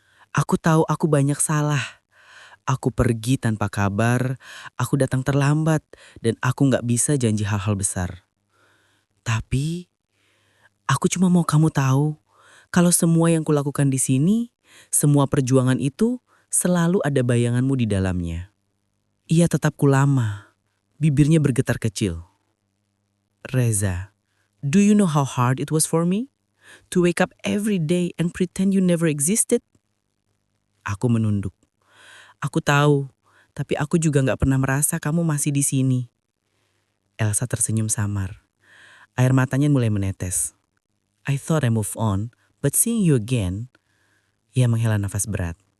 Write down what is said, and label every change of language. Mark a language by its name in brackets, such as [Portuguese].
[Indonesian] Aku tahu aku banyak salah. Aku pergi tanpa kabar, aku datang terlambat, dan aku gak bisa janji hal-hal besar. Tapi, aku cuma mau kamu tahu, kalau semua yang kulakukan di sini, semua perjuangan itu selalu ada bayanganmu di dalamnya. Ia tetapku lama, bibirnya bergetar kecil. [English] Reza, do you know how hard it was for me? To wake up every day and pretend you never existed? [Indonesian] Aku menunduk. Aku tahu, tapi aku juga gak pernah merasa kamu masih di sini. Elsa tersenyum samar. Air matanya mulai menetes. [English] I thought I move on, but seeing you again, [Indonesian] ia menghela nafas berat.